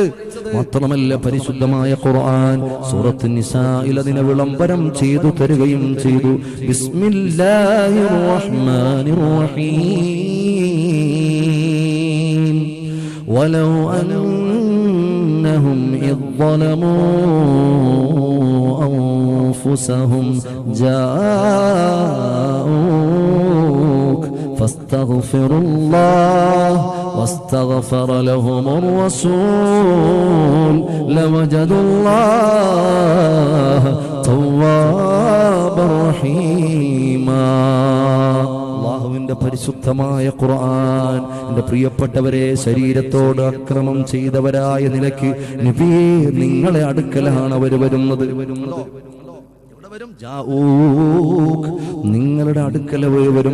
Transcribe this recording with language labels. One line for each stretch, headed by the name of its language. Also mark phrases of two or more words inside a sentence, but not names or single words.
Malayalam: മാത്രമല്ല പരിശുദ്ധമായ ഖുർആൻ സൂറത്തുൻ നിസാഇൽ അതിനെ വിളംബരം ചെയ്തു തരുകയും ചെയ്തു.
Arabic: بسم الله الرحمن الرحيم ولو أنهم إذ ظلموا أنفسهم جاءوك فاستغفروا الله واستغفر لهم الرسول لوجدوا الله توابا رحيما.
Malayalam: അല്ലാഹുവിന്റെ പരിശുദ്ധമായ ഖുർആൻ എന്റെ പ്രിയപ്പെട്ടവരെ, ശരീരത്തോട് അക്രമം ചെയ്തവരായ നിലയ്ക്ക് നബിയേ നിങ്ങളെ അടുക്കലാണ് അവർ വരുന്നത്. നിങ്ങളുടെ അടുക്കൽ വരും.